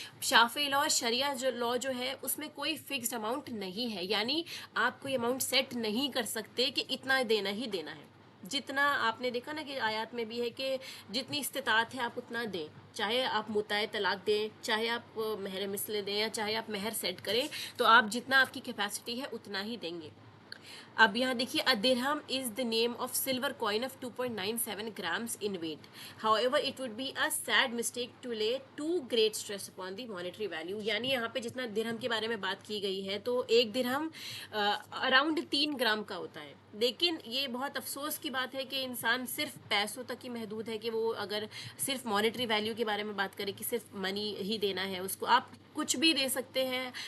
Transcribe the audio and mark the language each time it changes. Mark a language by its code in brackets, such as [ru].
[ur] شافعی law, شریعہ law جو ہے اس میں کوئی فکسڈ اماؤنٹ نہیں ہے، یعنی آپ کوئی اماؤنٹ سیٹ نہیں کر سکتے کہ اتنا دینا ہی دینا ہے. جتنا آپ نے دیکھا نا کہ آیات میں بھی ہے کہ جتنی استطاعت ہے آپ اتنا دیں، چاہے آپ متع طلاق دیں، چاہے آپ مہر مثل دیں، یا چاہے آپ مہر سیٹ کریں، تو آپ جتنا آپ کی کیپیسٹی ہے اتنا ہی دیں گے. اب یہاں دیکھیے [en] Dirham is the name of silver coin of 2.97 grams in weight. However, it would be a sad mistake to lay too great stress upon the monetary value. [ur] یعنی یہاں پہ جتنا درہم کے بارے میں بات کی گئی ہے تو ایک درہم اراؤنڈ 3 گرام کا ہوتا ہے. لیکن یہ بہت افسوس کی بات ہے کہ انسان صرف پیسوں تک ہی محدود ہے، کہ وہ اگر صرف مانیٹری ویلیو کے بارے میں بات کرے کہ صرف منی ہی دینا ہے اس کو، آپ کچھ بھی دے سکتے ہیں.